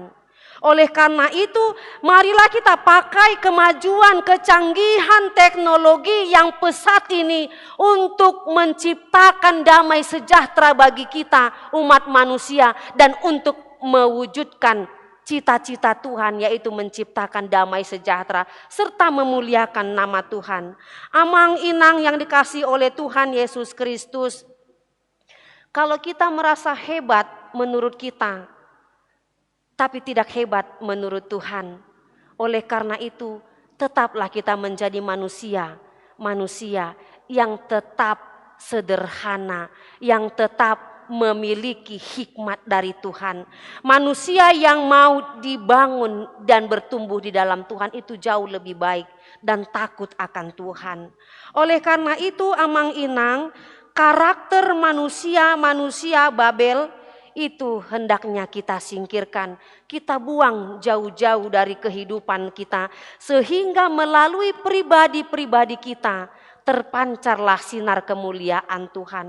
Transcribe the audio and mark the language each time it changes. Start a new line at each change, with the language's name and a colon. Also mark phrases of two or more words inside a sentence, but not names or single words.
Indonesian: Oleh karena itu, marilah kita pakai kemajuan kecanggihan teknologi yang pesat ini untuk menciptakan damai sejahtera bagi kita umat manusia, dan untuk mewujudkan cita-cita Tuhan, yaitu menciptakan damai sejahtera serta memuliakan nama Tuhan.
Batak Toba: Amang inang
Indonesian: yang dikasihi oleh Tuhan Yesus Kristus, kalau kita merasa hebat menurut kita, tapi tidak hebat menurut Tuhan, oleh karena itu tetaplah kita menjadi manusia yang tetap sederhana, yang tetap memiliki hikmat dari Tuhan. Manusia yang mau dibangun dan bertumbuh di dalam Tuhan itu jauh lebih baik dan takut akan Tuhan. Oleh karena itu
Batak Toba: amang inang,
Indonesian: karakter manusia Babel itu hendaknya kita singkirkan, kita buang jauh-jauh dari kehidupan kita, sehingga melalui pribadi-pribadi kita terpancarlah sinar kemuliaan Tuhan.